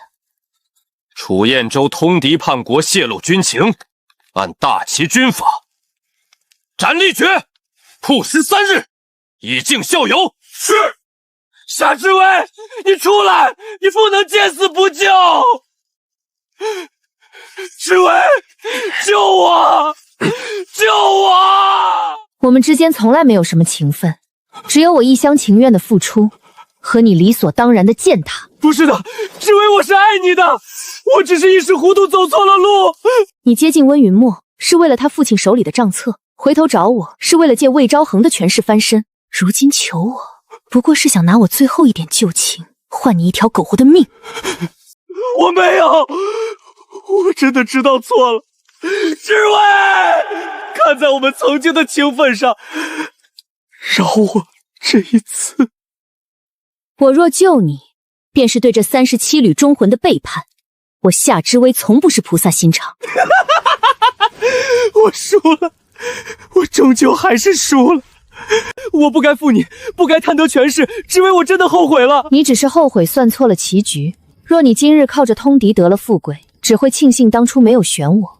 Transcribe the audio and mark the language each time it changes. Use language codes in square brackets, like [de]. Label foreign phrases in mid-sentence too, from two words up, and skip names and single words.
[zh] 楚彥州通敵叛國，洩露軍情，按大齊軍法，斬立決，曝屍3日，以儆效尤。是。夏之薇，你出來，你不能見死不救。之薇，救我！救我！我們之間從來沒有什麼情分，只有我一廂情願的付出，和你理所當然的踐踏。不是的，之薇，我是愛你的，我只是一時糊塗走錯了路。你接近溫雲墨是為了他父親手裡的賬冊，回頭找我是為了借魏昭恒的權勢翻身，如今求我，不過是想拿我最後一點舊情，換你一條苟活的命。我沒有，我真的知道錯了。之薇，看在我們曾經的情分上，饒我這一次。我若救你，便是對這37縷忠魂的背叛。我夏之薇從不是菩薩心腸。我輸了，我終究還是輸了。我不該負你，不該貪得權勢，之薇，我真的後悔了。你只是後悔算錯了棋局。若你今日靠着通敵得了富貴，只會慶幸當初沒有選我。